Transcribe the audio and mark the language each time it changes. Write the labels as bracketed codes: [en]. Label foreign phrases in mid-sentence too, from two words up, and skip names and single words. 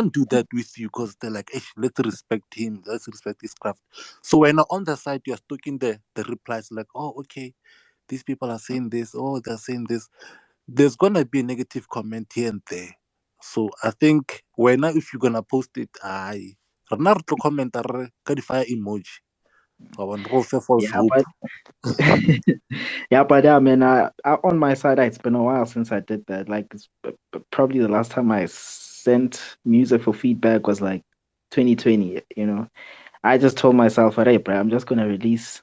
[en] can't do that with you because they're like, "Eh, let's respect him, let's respect his craft." So when on the side you're stalking the replies, like, "Oh, okay, these people are saying this, oh, they're saying this." There's gonna be a negative comment here and there. So I think when if you're gonna post it, I [nso] rena re tlo commenta re ka di-fire emoji. Wa bona, re o fe false [en] Yeah, hope. but yeah, man. On my side, it's been a while since I did that. Like, probably the last time I sent music for feedback was like 2020. You know, I just told myself, "Hey, bro, I'm just gonna release.